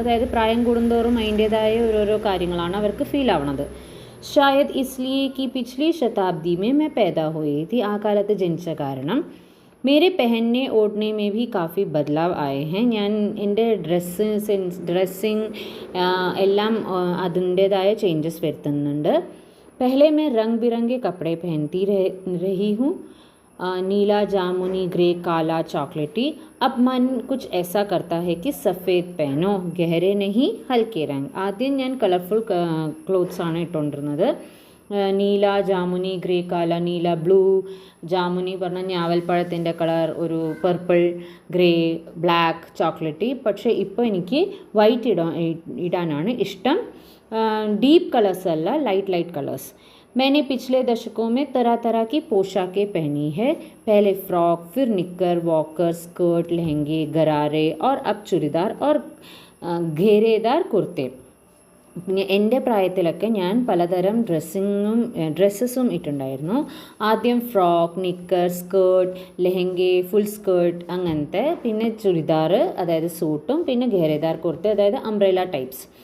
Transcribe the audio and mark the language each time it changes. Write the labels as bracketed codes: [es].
[ml] അതായത് പ്രായം കൂടുന്തോറും അതിൻ്റേതായ ഓരോരോ കാര്യങ്ങളാണ് അവർക്ക് ഫീൽ ആവണത്. [hi] शायद इसलिए कि पिछली शताब्दी में मैं पैदा हुई थी. [ml] ആ കാലത്ത് ജനിച്ച കാരണം. [hi] मेरे पहनने ओढ़ने में भी काफ़ी बदलाव आए हैं. [ml] ഞാൻ എൻ്റെ ഡ്രസ്സിങ് എല്ലാം അതിൻ്റേതായ ചേഞ്ചസ് വരുത്തുന്നുണ്ട്. [hi] पहले मैं रंग बिरंगे कपड़े पहनती रही हूँ, नीला, जामुनी, ग्रे, काला, चॉकलेटी. अब मन कुछ ऐसा करता है कि सफ़ेद पहनो, गहरे नहीं हल्के रंग. [ml] ആദ്യം ഞാൻ കളർഫുൾ ക്ലോത്ത്സ് ആണ് ഇട്ടുകൊണ്ടിരുന്നത്. നീല, ജാമുനി, ഗ്രേ, കാല. നീല ബ്ലൂ, ജാമുനി പറഞ്ഞാൽ ഞാവൽപ്പഴത്തിൻ്റെ കളർ, ഒരു പർപ്പിൾ, ഗ്രേ, ബ്ലാക്ക്, ചോക്ലേറ്റി. പക്ഷേ ഇപ്പോൾ എനിക്ക് വൈറ്റ് ഇടാനാണ് ഇഷ്ടം. ഡീപ്പ് കളേഴ്സ് അല്ല, ലൈറ്റ് കളേഴ്സ്. [hi] मैंने पिछले दशकों में तरह तरह की पोशाकें पहनी है. पहले फ्रॉक, फिर निक्कर, वॉकर, स्कर्ट, लहंगे, गरारे और अब चूड़ीदार और घेरेदार कुर्ते. [ml] എൻ്റെ പ്രായത്തിലൊക്കെ ഞാൻ പലതരം ഡ്രസ്സസും ഇട്ടുണ്ടായിരുന്നു. ആദ്യം ഫ്രോക്ക്, നിക്കർ, സ്കേർട്ട്, ലെഹങ്കെ, ഫുൾ സ്കേർട്ട് അങ്ങനത്തെ, പിന്നെ ചുരിദാർ അതായത് സൂട്ടും, പിന്നെ ഘേരേദാർ കുർത്ത അതായത് അംബ്രേല ടൈപ്സ്.